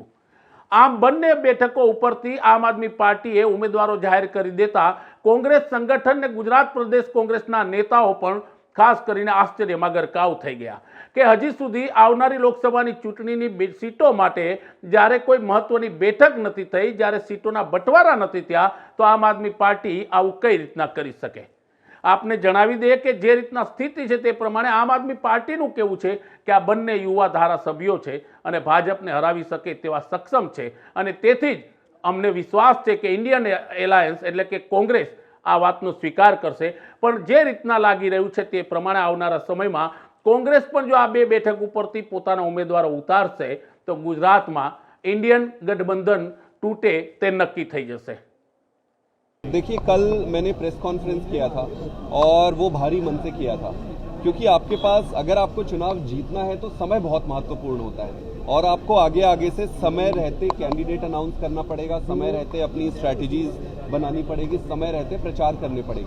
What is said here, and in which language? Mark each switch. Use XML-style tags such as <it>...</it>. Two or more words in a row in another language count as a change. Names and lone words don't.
<gu>આમ બંને બેઠકો ઉપરથી આમ આદમી પાર્ટીએ ઉમેદવારો જાહેર કરી દેતા કોંગ્રેસ સંગઠન ને ગુજરાત પ્રદેશ કોંગ્રેસના નેતાઓ પણ ખાસ કરીને આશ્ચર્યમાં ગરકાવ થઈ ગયા કે હજી સુધી આવનારી લોકસભાની ચૂંટણીની સીટો માટે જ્યારે કોઈ મહત્વની બેઠક નથી થઈ, જ્યારે સીટોના બટવારા નથી થયા, તો આમ આદમી પાર્ટી આવું કઈ રીતના કરી શકે। આપને જણાવી દે કે જે રીતના સ્થિતિ છે તે પ્રમાણે આમ આદમી પાર્ટીનું કહેવું છે કે આ બંને યુવા ધારાસભ્યો છે અને ભાજપને હરાવી શકે તેવા સક્ષમ છે અને તેથી જ અમને વિશ્વાસ છે કે ઇન્ડિયન એલાયન્સ એટલે કે કોંગ્રેસ આ વાતનો સ્વીકાર કરશે। પણ જે રીતના લાગી રહ્યું છે તે પ્રમાણે આવનારા સમયમાં કોંગ્રેસ પણ જો આ 2 બેઠક ઉપરથી પોતાના ઉમેદવારો ઉતારશે તો ગુજરાતમાં ઇન્ડિયન ગઠબંધન તૂટે તે નક્કી થઈ જશે।</gu> <hi>देखिए, कल मैंने</hi> <en>press conference</en> <hi>किया था और वो भारी मन से किया था, क्योंकि आपके पास अगर आपको चुनाव जीतना है तो समय बहुत महत्वपूर्ण होता है और आपको आगे आगे से समय रहते</hi> <en>candidate announce</en> <hi>करना पड़ेगा, समय रहते अपनी स्ट्रैटेजीज बनानी पड़ेगी, समय रहते प्रचार करने पड़ेगा।</hi>